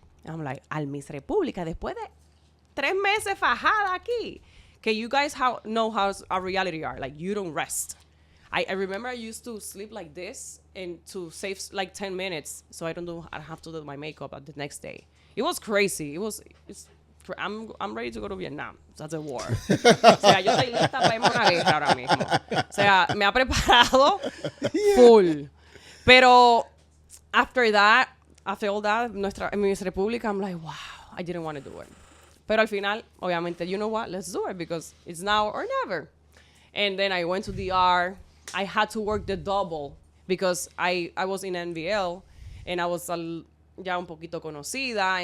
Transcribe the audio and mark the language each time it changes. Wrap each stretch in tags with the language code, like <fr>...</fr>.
<en>I'm like,</en> <es>al Miss República, después de 3 meses fajada aquí.</es> <en>Okay, you guys know how our reality are. Like, you don't rest. I remember I used to sleep like this and to save like 10 minutes so I have to do my makeup at the next day. It was crazy. I'm ready to go to Vietnam. That's a war.</en> <es>O sea, yo estoy lista para irme a una guerra ahora mismo. O sea, me ha preparado full.</es> <en>Pero after all that, Miss República, I'm like, wow, I didn't want to do it.</en> <es>Pero al final, obviamente,</es> <en>you know what? Let's do it because it's now or never. And then I went to DR. I had to work the double because I was in NVL and I was</en> <es>ya un poquito conocida.</es>